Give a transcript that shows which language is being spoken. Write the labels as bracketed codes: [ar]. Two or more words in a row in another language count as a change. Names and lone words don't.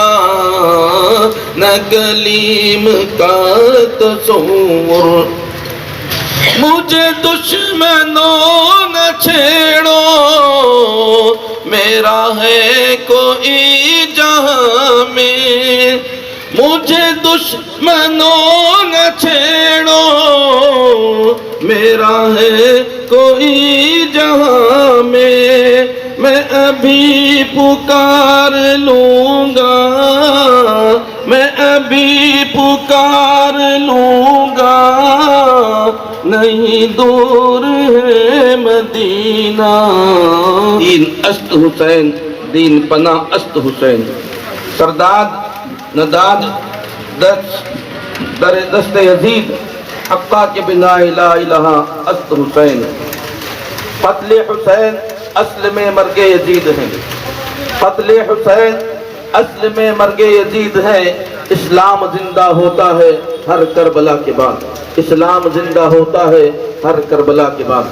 [ur] نہ کلیم کا تصور مجھے دشمنوں نہ چھیڑو، میرا ہے کوئی جہاں میں. مجھے دشمنوں نہ چھیڑو، میرا ہے کوئی جہاں میں. میں ابھی پکار لوں گا، میں ابھی پکار لوں گا، نہیں دور ہے مدینہ۔ [fa] دین است حسین، دین پناہ است حسین، سرداد نداد در دست یزید، حقا کے بنا لا الہ است حسین۔ [ur] قتل حسین اصل میں مرگ یزید ہے، قتل حسین اصل میں مرگ یزید ہے۔ اسلام زندہ ہوتا ہے ہر کربلا کے بعد، اسلام زندہ ہوتا ہے ہر کربلا کے بعد۔